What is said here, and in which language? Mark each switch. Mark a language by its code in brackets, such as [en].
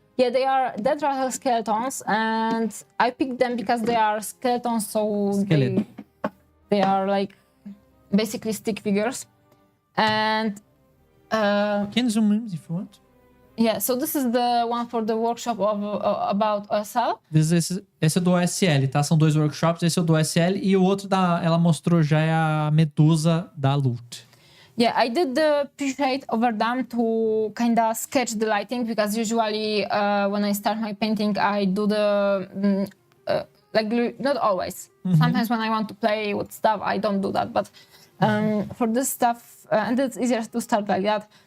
[en] Yeah, they are dead rattle skeletons, and I picked them because they are skeletons, so they are like basically stick figures. And can zoom in if you want. Yeah, so this is the one for the workshop about OSL. [pt] Esse é do OSL, tá? São 2 workshops, esse é o do OSL e o outro ela mostrou já é a Medusa da Loot. [en] Yeah, I did the pre-shade over them to kind of sketch the lighting, because usually when I start my painting, I do the, not always. Sometimes when I want to play with stuff, I don't do that. But for this stuff, and it's easier to start like that,